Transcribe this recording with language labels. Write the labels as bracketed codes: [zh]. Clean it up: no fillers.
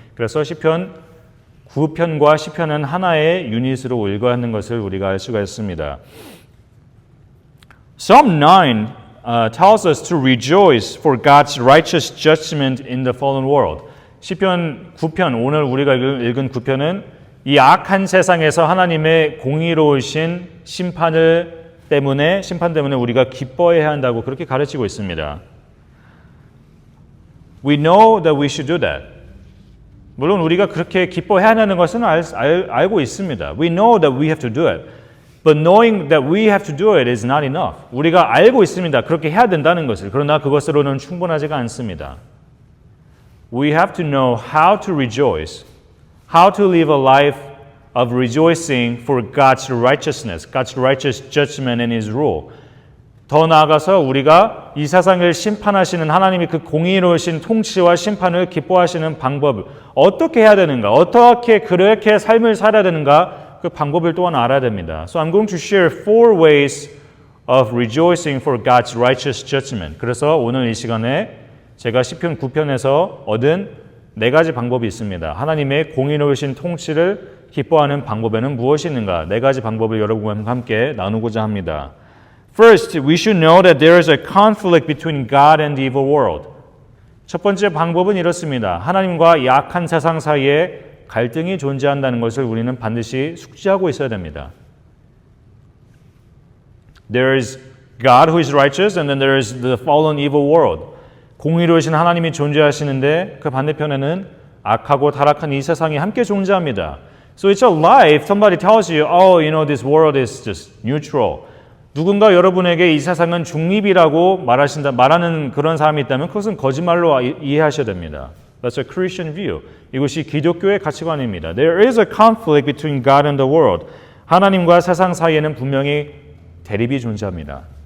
[ko] 그래서 시편 9편과 시편은 하나의 유닛으로 읽어야 하는 것을 우리가 알 수가 있습니다. [en] Psalm 9 tells us to rejoice for God's righteous judgment in the fallen world. [ko] 시편 9편, 오늘 우리가 읽은 9편은 이 악한 세상에서 하나님의 공의로우신 심판 때문에 우리가 기뻐해야 한다고 그렇게 가르치고 있습니다. [en] We know that we should do that. [ko] 물론 우리가 그렇게 기뻐해야 하는 것은 알고 있습니다. [en] We know that we have to do it. But knowing that we have to do it is not enough. [ko] 우리가 알고 있습니다. 그렇게 해야 된다는 것을. 그러나 그것으로는 충분하지가 않습니다. [en] We have to know how to rejoice, how to live a life of rejoicing for God's righteousness, God's righteous judgment and His rule. [ko] 더 나아가서 우리가 이 세상을 심판하시는 하나님의 그 공의로우신 통치와 심판을 기뻐하시는 방법을 어떻게 해야 되는가, 어떻게 그렇게 삶을 살아야 되는가, 그 방법을 또한 알아야 됩니다. [en] So I'm going to share 4 ways of rejoicing for God's righteous judgment. [ko] 그래서 오늘 이 시간에 제가 시편 9편에서 얻은 4가지 방법이 있습니다. 하나님의 공의로우신 통치를 기뻐하는 방법에는 무엇이 있는가? 4가지 방법을 여러분과 함께 나누고자 합니다. [en] First, we should know that there is a conflict between God and the evil world. [ko] 첫 번째 방법은 이렇습니다. 하나님과 약한 세상 사이에 갈등이 존재한다는 것을 우리는 반드시 숙지하고 있어야 됩니다. [en] There is God who is righteous and then there is the fallen evil world. [ko] 공의로우신 하나님이 존재하시는데 그 반대편에는 악하고 타락한 이 세상이 함께 존재합니다. [en] So it's a lie if somebody tells you, oh, you know, this world is just neutral. [ko] 누군가 여러분에게 이 세상은 중립이라고 말하는 그런 사람이 있다면 그것은 거짓말로 이해하셔야 됩니다. [en] That's a Christian view. [ko] 이것이 기독교의 가치관입니다. [en] There is a conflict between God and the world. [ko] 하나님과 세상 사이에는 분명히 대립이 존재합니다.